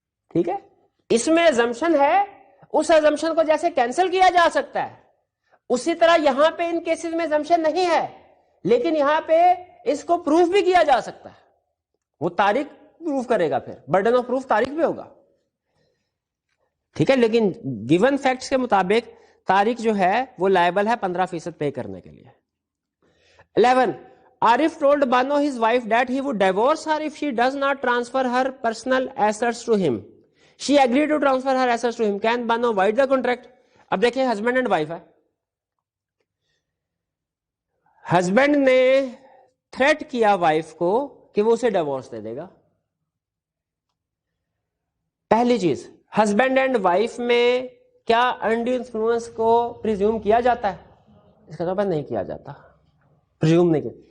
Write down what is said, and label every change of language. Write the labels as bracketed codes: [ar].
[ur] ٹھیک ہے، اس میں ایزمپشن ہے، اس ایزمپشن کو جیسے کینسل کیا جا سکتا ہے اسی طرح یہاں پہ ان کیسز میں ایزمپشن نہیں ہے، لیکن یہاں پہ اس کو پروف بھی کیا جا سکتا ہے. وہ طارق پروف کرے گا، پھر برڈن آف پروف طارق پہ ہوگا. ٹھیک ہے، لیکن [en] given facts [ur] کے مطابق طارق جو ہے وہ لائبل ہے 15% پے کرنے کے لیے. [en] 11. Arif told Bano his wife that he would divorce her if she does not transfer her personal assets to him. She agreed to transfer her assets to him. Can Bano void the contract? [ur] اب دیکھیں [en] husband and wife [ur] ہے، husband نے threat کیا wife کو کہ وہ اسے divorce دے دے گا. پہلی چیز، [en] husband and wife [ur] میں کیا انڈی انفلوئنس کو پریزیوم کیا جاتا ہے؟ اس کا جواب نہیں کیا جاتا، پریزیوم نہیں کیا.